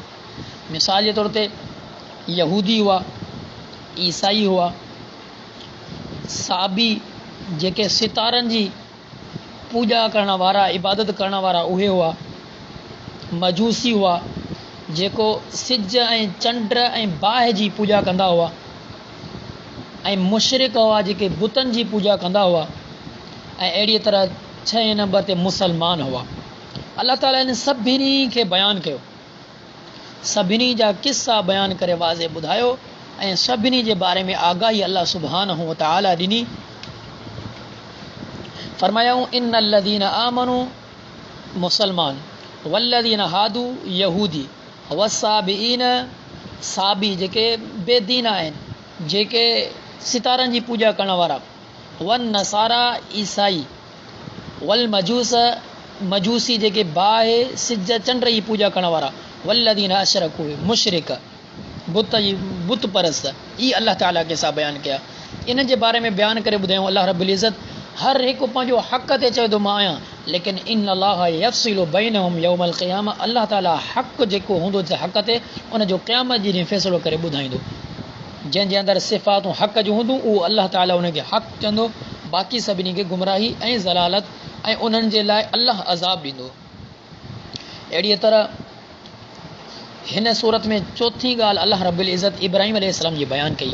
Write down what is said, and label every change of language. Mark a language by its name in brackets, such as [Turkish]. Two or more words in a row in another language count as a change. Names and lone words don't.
[Sindhi] मिसाल जे तौर ते यहूदी हुआ, ईसाई हुआ, साबी जेके सितारनि जी पूॼा करण वारा इबादत करण वारा उहे हुआ, मजूसी हुआ जेको सिज ऐं चंड ऐं बाहि जी पूॼा कंदा हुआ, ऐं मुशरिक हुआ जेके बुतनि जी पूॼा कंदा हुआ, ऐं अहिड़ी तरह 6 नंबर ते मुसलमान हुआ। अल्लाह ताला इन सभिनी खे बयानु कयो, सभिनी जा किस्सा बयानु करे वाज़े ॿुधायो ऐं सभिनी जे बारे में आगाही [Arabic] الله سبحانه وتعالى [Sindhi] ॾिनी। फरमायाऊं [Arabic] إن الذين آمنوا [Sindhi] मुसलमान [Arabic] والذين هادوا [Sindhi] यहूदी वस्साबीन साबी जेके बेदीन आहिनि जेके सितारनि जी पूॼा करण वारा, [Arabic] والنصارى [Sindhi] ईसाई, [Arabic] والمجوس [Sindhi] मजूसी जेके बाहि सिज चंड जी पूॼा करण वारा, [Arabic] والذين أشركوا [Sindhi] मुशरिक बुत परस्त। ई अल्लाह ताला के सां बयानु कया। इन जे बारे में बयानु करे ॿुधायूं [Arabic] الله رب العزة [Sindhi] हर हिकु पंहिंजो हक़ ते चए थो मां आहियां, लेकिन [Arabic] إن الله يفصل بينهم يوم القيامة. [Sindhi] अल्लाह ताला हक़ जेको हूंदो हक़ ते उन जो क़यामत जे ॾींहुं फ़ैसिलो करे ॿुधाईंदो। जंहिंजे अंदरि सिफ़ातूं हक़ जूं हूंदियूं उहो अल्लाह ताला उनखे हक़ चवंदो, बाक़ी सभिनी खे गुमराही ऐं ज़लालत ऐं उन्हनि जे लाइ अल्लाह अज़ाब ॾींदो। अहिड़ीअ तरह हिन सूरत में चौथी ॻाल्हि [Arabic] الله رب العزة [Sindhi] इब्राहिम अलैहिस्सलाम जी बयानु कई।